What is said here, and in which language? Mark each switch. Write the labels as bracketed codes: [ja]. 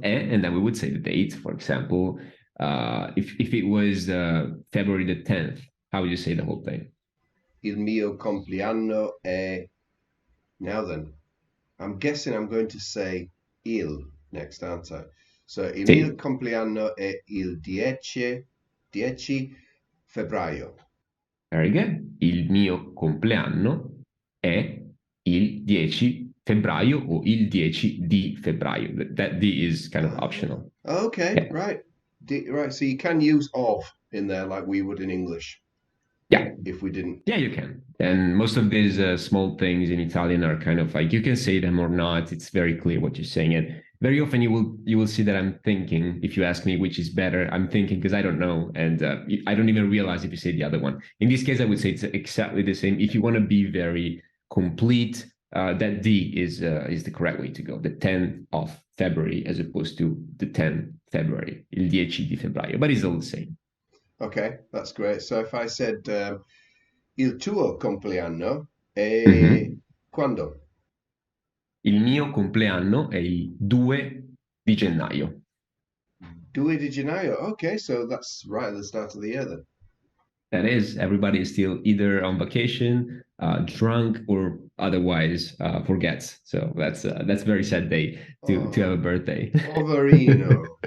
[en] And then we would say the date, for example, if it was February the 10th, how would you say the whole thing? [it] il mio compleanno è. [en] Now then, I'm guessing I'm going to say il next, aren't I? [it] So il mio Sì, compleanno è il 10 febbraio. [en] very good. [it] Il mio compleanno è il 10 febbraio o il 10 di febbraio. [en] That D is kind of Ah, optional. okay, Yeah. right. Right, so you can use of in there like we would in English Yeah. if we didn't. Yeah, you can. And most of these small things in Italian are kind of like you can say them or not. It's very clear what you're saying. And very often you will see that I'm thinking. If you ask me which is better, I'm thinking because I don't know, and I don't even realize if you say the other one. In this case, I would say it's exactly the same. If you want to be very complete, that D is the correct way to go. The 10th of February as opposed to the 10th February, il 10 di febbraio, but it's all the same. Okay, that's great. So if I said il tuo compleanno è Mhm. [it] quando? Il mio compleanno è il 2 di gennaio. 2 di gennaio. [en] Okay, so that's right at the start of the year then. That is, everybody is still either on vacation, drunk, or otherwise forgets. So that's a very sad day to have a Oh, birthday. [it] poverino.